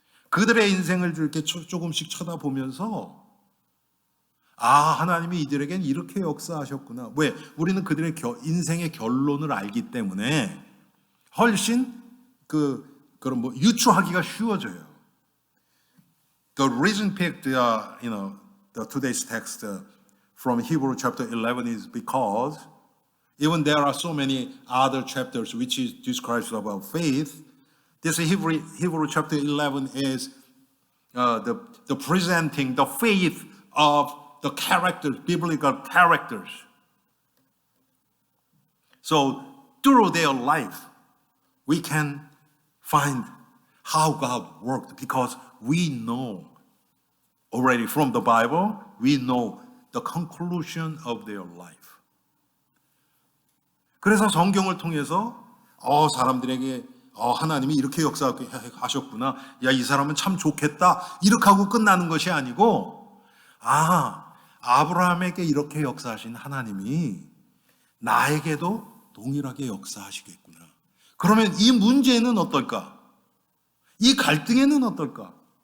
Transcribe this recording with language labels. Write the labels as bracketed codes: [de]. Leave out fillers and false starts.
[ko] 그들의 인생을 이렇게 조금씩 쳐다보면서 하나님이 이들에겐 이렇게 역사하셨구나. 왜? 우리는 그들의 인생의 결론을 알기 때문에 훨씬 그런 뭐 유추하기가 쉬워져요. [en] The reason picked, the today's text from Hebrew chapter 11 is because even there are so many other chapters which describes about faith. This Hebrew chapter 11 is the presenting the faith of the characters, biblical characters. So through their life, we can find how God worked because we know already from the Bible, we know the conclusion of their life. [ko] 그래서 성경을 통해서 사람들에게 하나님이 이렇게 역사하셨구나. 야, 이 사람은 참 좋겠다. 이렇게 하고 끝나는 것이 아니고, 아브라함에게 이렇게 역사하신 하나님이 나에게도 동일하게 역사하시겠구나. 그러면 이 문제는 어떨까? 이 갈등에는 어떨까?